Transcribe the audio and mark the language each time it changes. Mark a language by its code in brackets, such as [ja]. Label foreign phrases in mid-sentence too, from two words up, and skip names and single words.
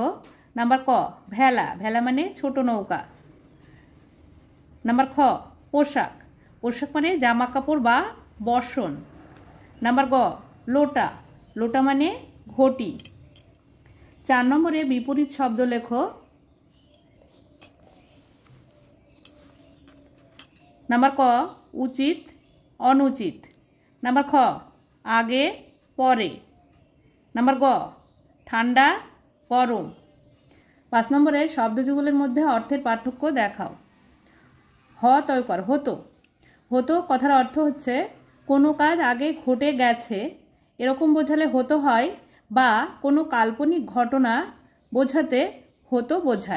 [bn] নম্বর ক, ভেলা। ভেলা মানে ছোটো নৌকা। নম্বর খ, पोशाक। পোশাক মানে জামা কাপড় বা বসন। নম্বর গ, লোটা। লোটা মানে ঘটী। 4 নম্বরে বিপরীত শব্দ লেখো। নম্বর ক, উচিত অনুচিত। নম্বর খ, আগে পরে। নম্বর গ, ঠান্ডা গরম। 5 নম্বরে শব্দযুগলের মধ্যে অর্থের পার্থক্য দেখাও। হ তয়কর, হতো। হতো কথার অর্থ হচ্ছে কোনো কাজ আগে ঘটে গেছে এরকম বোঝালে হতো হয়, বা কোনো কাল্পনিক ঘটনা বোঝাতে হতো বোঝায়।